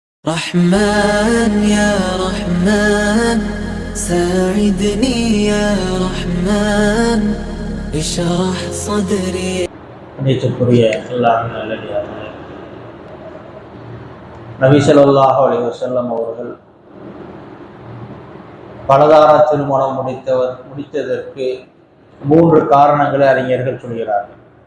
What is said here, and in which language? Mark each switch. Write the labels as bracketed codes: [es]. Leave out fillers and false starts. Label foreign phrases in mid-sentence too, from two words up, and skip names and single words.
[ar] رحمن يا رحمن ساعدني يا رحمن اشرح صدري. [ta] நேற்றுக்குரிய அல்லாஹ்வின் நல்லடியார்களே, நபி [ar] صلى الله عليه وسلم [ta] அவர்கள் பலதார திருமணம் முடித்ததற்கு 3 காரணங்களை அறிஞர்கள் சொல்கிறார்கள்.